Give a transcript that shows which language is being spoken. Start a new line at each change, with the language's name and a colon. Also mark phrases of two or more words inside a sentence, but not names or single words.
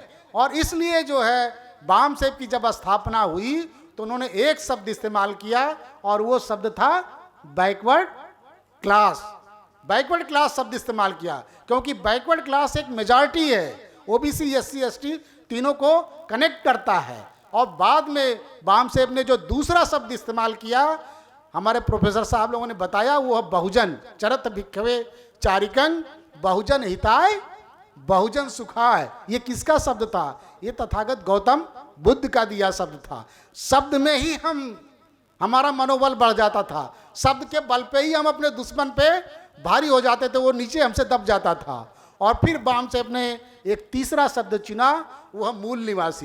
Hindi: और इसलिए जो है बाम साहब की जब स्थापना हुई तो उन्होंने एक शब्द इस्तेमाल किया और वो शब्द था
English: backward class. backward class
Hindi: शब्द इस्तेमाल किया क्योंकि
English: backward class
Hindi: एक मेजॉरिटी है, ओबीसी, एससी, एसटी तीनों को कनेक्ट करता है। और बाद में बाम साहब ने जो दूसरा शब्द इस्तेमाल किया, हमारे प्रोफेसर साहब लोगों ने बताया, वो है बहुजन।
Pali: चरत भिक्खवे चारिकं बहुजन हिताय बहुजन सुखाय।
Hindi: ये किसका शब्द था? ये तथागत गौतम बुद्ध का दिया शब्द था। शब्द में ही हमारा मनोबल बढ़ जाता था, शब्द के बल पे ही हम अपने दुश्मन पे भारी हो जाते थे, वो नीचे हमसे दब जाता था। और फिर बाम साहब ने एक तीसरा शब्द चुना, वो है मूल निवासी।